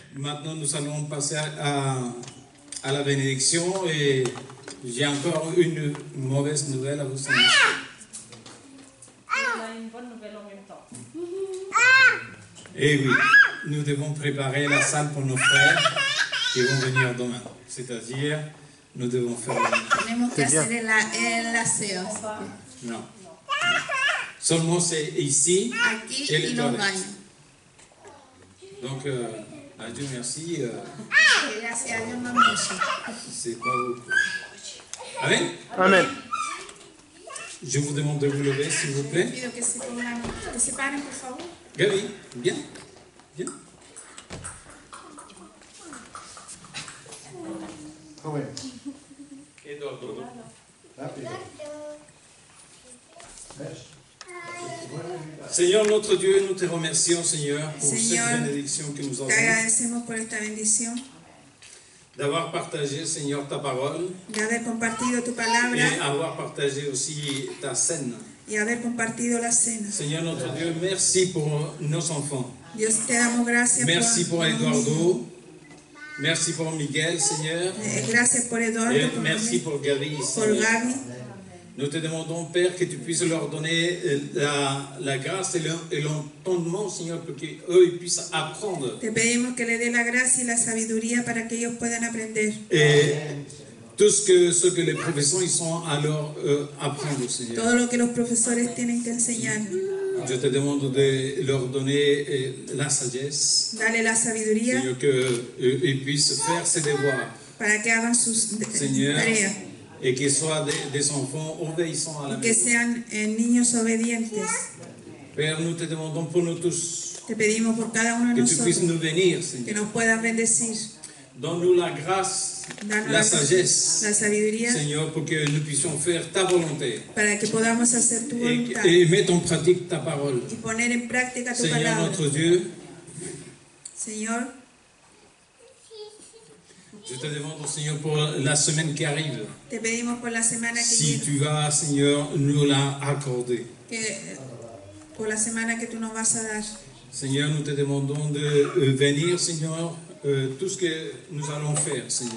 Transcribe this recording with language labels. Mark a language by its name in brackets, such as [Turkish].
[French] Maintenant, nous allons passer à la bénédiction et j'ai encore une mauvaise nouvelle à vous annoncer. Il a une bonne nouvelle en même temps. Et oui, nous devons préparer la salle pour nos frères qui vont venir demain. C'est-à-dire, nous devons faire [Spanish] Tenemos que hacer el aseo. [French] Non. Seulement c'est ici [Spanish] Aquí [French] et [Spanish] y [French] les [Spanish] los [French] toilettes. [Spanish] baños. [French] Donc, à Dieu merci, [Spanish] Que gracias a Dios no mucho. [French] c'est pas beaucoup. Amen. [Spanish] Amen. [French] Je vous demande de vous lever, s'il vous plaît. [Spanish] Pido que se pongan, que se paren, por favor. [French] Gaby, bien. Bien. [Spanish] Joven, Eduardo. rápido. ¿Ves? [French] Seigneur notre Dieu, nous te remercions, Seigneur, pour Seigneur, cette bénédiction que nous [Spanish] Te [French] avons, [Spanish] agradecemos por esta bendición, [French] d'avoir partagé, Seigneur, ta parole [Spanish] de haber compartido tu [French] et [Spanish] palabra [French] avoir partagé aussi ta scène. [Spanish] y haber compartido la cena. [French] Seigneur notre Dieu, merci pour nos enfants. [Spanish] Dios, te damos gracias [French] Merci pour [Spanish] por [French] Eduardo. Merci pour Miguel, Seigneur. [Spanish] Gracias por Eduardo, [French] Et [Spanish] por [French] merci pour Gaby, [Spanish] por [French] Seigneur. [Spanish] Gaby. [French] Nous te demandons, Père, que tu puisses leur donner la grâce et l'entendement, Seigneur, pour qu'eux puissent apprendre. [Spanish] Te pedimos que le dé la gracia y la sabiduría para que ellos puedan aprender. [French] Et tout ce que les professeurs ils sont à leur apprendre, Seigneur. [Spanish] Todo lo que los profesores tienen que enseñar. [French] Je te demande de leur donner la sagesse, [Spanish] Dale la sabiduría [French] Seigneur, qu'ils puissent faire ses devoirs, [Spanish] para que hagan sus [French] Seigneur, [Spanish] tareas. [French] et qu'ils soient des enfants obéissants à la [Spanish] Que [French] maison. [Spanish] sean niños obedientes. [French] Père, nous te demandons pour nous tous [Spanish] Te pedimos por cada uno de [French] que tu puisses [Spanish] nosotros [French] nous bénir, [Spanish] que [French] Seigneur. [Spanish] nos puedas bendecir. [French] Donne-nous la grâce, [Spanish] Danos [French] la sagesse, [Spanish] la sabiduría [French] Seigneur, pour que nous puissions faire ta volonté [Spanish] para que podamos hacer tu voluntad [French] et mettre en pratique ta parole. [Spanish] y poner en práctica tu [French] Seigneur [Spanish] palabra. [French] notre Dieu, [Spanish] Señor, [French] je te demande, Seigneur, pour la semaine qui arrive, [Spanish] te pedimos por la semana que [French] si [Spanish] viene, [French] tu vas, Seigneur, nous la accorder. [Spanish] por la semana que tú nos vas a dar. [French] Seigneur, nous te demandons de venir, Seigneur, tout ce que nous allons faire, Seigneur,